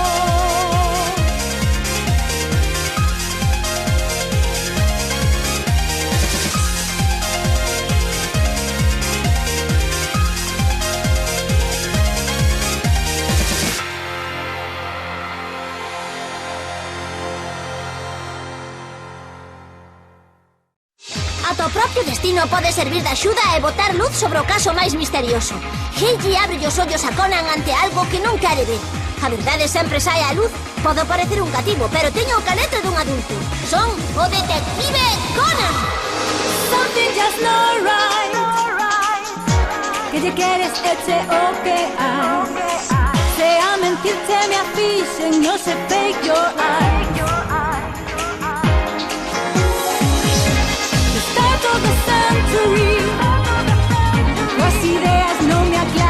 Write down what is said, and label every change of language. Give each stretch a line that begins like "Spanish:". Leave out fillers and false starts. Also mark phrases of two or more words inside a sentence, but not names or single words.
Galician: Ata o propio destino pode servir de axuda e botar luz sobre o caso máis misterioso. Heiji abre os ollos a Conan ante algo que non quere ver. A verdade sempre sai á luz. Podo parecer un cativo, pero teño o caletre dun adulto. Son o detective Conan.
English: Something just not right,
Galician: que lle queres eche o que hai, se a mentirte me afixen, no se
English: fake your eyes. The start of the century,
Galician: las ideas non me